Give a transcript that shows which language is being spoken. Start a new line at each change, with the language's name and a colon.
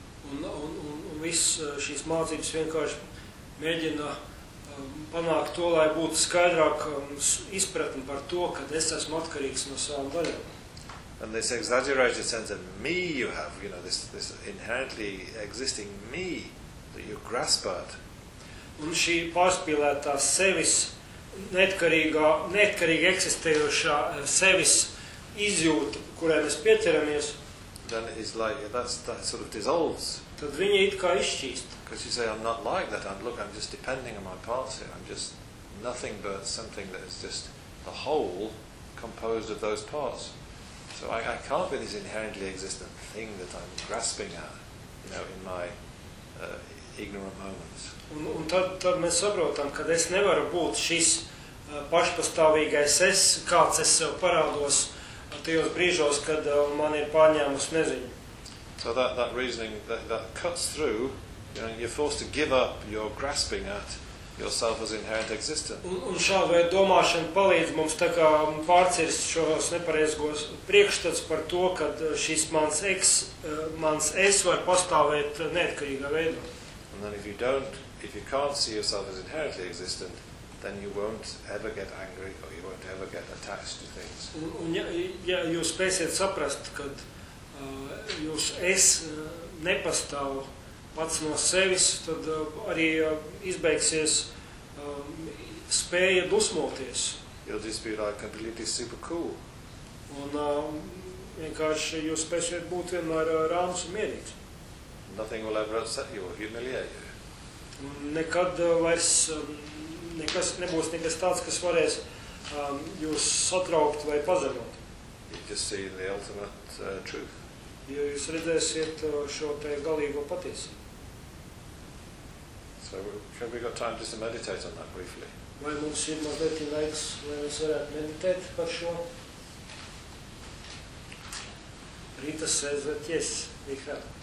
Latvian: Un viss šīs mācības vienkārši mēģina panākt to, lai būtu skaidrāk izpratni par to, kad es esmu atkarīgs no savām daļām.
English: and this exaggerated sense of me you have, you know, this inherently existing me that you grasp at.
Latvian: Un šī pārspīlētā sevis neatkarīga eksistējošā sevis izjūta, kurai mēs pieķeramies,
English: then it's like that sort of dissolves.
Latvian: Tad viņa it kā izšķīst.
English: Because you say, I'm not like that, I'm just depending on my parts here, I'm just nothing but something that is just a whole composed of those parts. So I can't be this inherently existent thing that I'm grasping at, you know, in my ignorant moments.
Latvian: Un tad mēs saprotam, ka es nevaru būt šis pašpastāvīgais es, kāds es sev parādos tajos brīžos, kad man ir pārņēmus neziņu.
English: So that reasoning, that cuts through, you know, you're forced to give up your grasping at yourself as inherent existence.
Latvian: Un šā veida domāšana palīdz mums tā kā pārcirst šos nepareizgos priekšstats par to, ka šis mans es var pastāvēt neatkarīgā veidā.
English: And then if you can't see yourself as inherently existent, then you won't ever get angry or you won't ever get attached to things.
Latvian: Un ja jūs spēsiet saprast, kad jūs es nepastāv pats no sevis, tad arī izbeigsies spēja dusmoties.
English: You'll just be like completely super cool.
Latvian: Un vienkārši jūs spēsiet būt vienmēr rāms un mierīgs.
English: Nothing will ever upset you or humiliate you.
Latvian: Nekad vairs nekas nebūs nekas tāds, kas varēs jūs satraukt vai pazemot.
English: You just see the ultimate truth.
Latvian: Jo jūs redzēsiet šo te galīgo patiesību.
English: So have we got time just to meditate on that briefly?
Latvian: Vai mums ir mazliet laiks, lai mēs varētu meditēt par šo?
English: Rita says that yes, we have.